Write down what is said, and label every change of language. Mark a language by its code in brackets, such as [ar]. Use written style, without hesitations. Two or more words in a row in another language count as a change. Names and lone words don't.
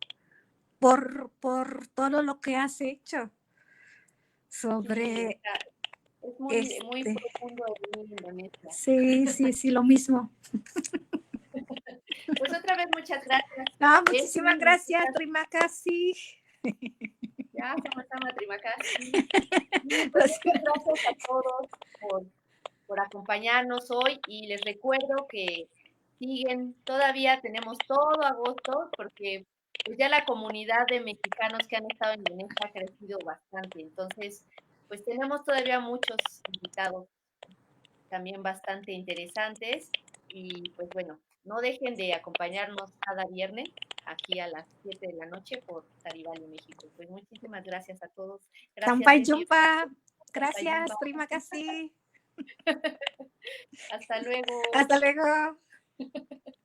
[es] por todo lo que has hecho sí, sobre es muy, muy este. profundo en mí, Indonesia. Sí, sí, sí, lo mismo. Pues otra vez muchas gracias, Ah, muchísimas Leslie, gracias, [id] Terima kasih. ya sama-sama, terima kasih. [es] Y pues Lo muchas siento. gracias a todos por acompañarnos hoy y les recuerdo que siguen, todavía tenemos todo agosto porque pues ya la comunidad de mexicanos que han estado en Indonesia ha crecido bastante, entonces pues tenemos todavía muchos invitados también bastante interesantes y pues bueno, no dejen de acompañarnos cada viernes aquí a las 7 de la noche por Taribali, México. Pues muchísimas gracias a todos. Gracias, [id] Sampai Leslie. jumpa. Sampai jumpa. [es] Gracias, [id] terima kasih. [es] Hasta luego. Hasta luego.